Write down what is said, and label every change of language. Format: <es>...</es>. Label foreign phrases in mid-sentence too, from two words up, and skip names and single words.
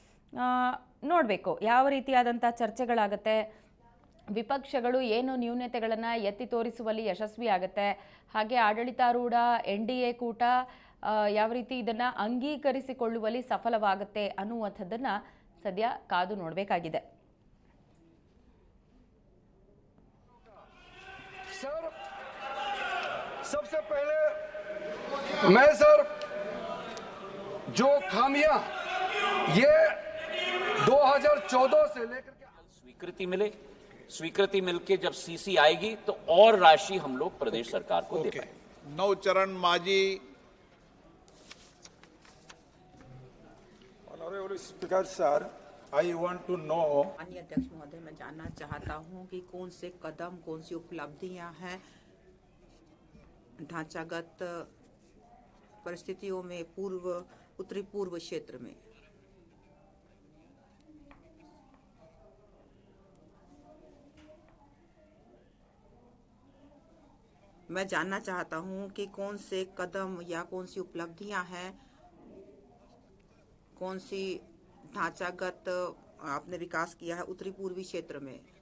<kn>ನೋಡಬೇಕು ಯಾವ ರೀತಿಯಾದಂಥ ಚರ್ಚೆಗಳಾಗುತ್ತೆ, ವಿಪಕ್ಷಗಳು ಏನು ನ್ಯೂನತೆಗಳನ್ನು ಎತ್ತಿ ತೋರಿಸುವಲ್ಲಿ ಯಶಸ್ವಿ ಆಗುತ್ತೆ, ಹಾಗೆ ಆಡಳಿತಾರೂಢ NDA ಕೂಟ ಯಾವ ರೀತಿ ಇದನ್ನು ಅಂಗೀಕರಿಸಿಕೊಳ್ಳುವಲ್ಲಿ ಸಫಲವಾಗುತ್ತೆ ಅನ್ನುವಂಥದ್ದನ್ನು ಸದ್ಯ ಕಾದು ನೋಡಬೇಕಾಗಿದೆ.</kn> <hi>सर सबसे पहले मैं सर जो खामियां ये 2014 से लेकर के स्वीकृति मिलके जब CC आएगी तो और राशि हम लोग प्रदेश सरकार को दे पाएंगे. नवचरण माझी.</hi> <en>Honorable Speaker sir, I want to know.</en> <hi>माननीय अध्यक्ष महोदय, मैं जानना चाहता हूं कि कौन से कदम, कौन सी उपलब्धियां हैं ढांचागत परिस्थितियों में उत्तरी पूर्व क्षेत्र में. मैं जानना चाहता हूं कि कौन से कदम या कौन सी उपलब्धियां हैं, कौन सी ढांचागत आपने विकास किया है उत्तरी पूर्वी क्षेत्र में.</hi>